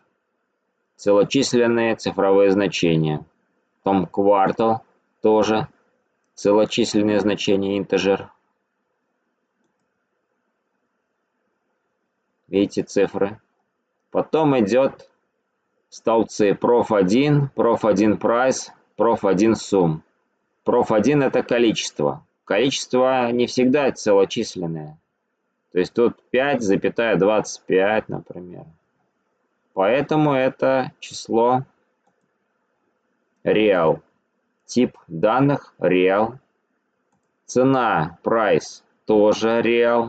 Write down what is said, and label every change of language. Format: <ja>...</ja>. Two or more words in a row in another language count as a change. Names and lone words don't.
<ru>Целочисленные цифровые значения. Потом квартал тоже целочисленные значения integer. Видите цифры. Потом идет столбцы prof1, prof1 price, prof1 sum. Prof1 это количество. Количество не всегда целочисленное. То есть тут 5,25, например. Поэтому это число real. Тип данных real. Цена price тоже real.</ru>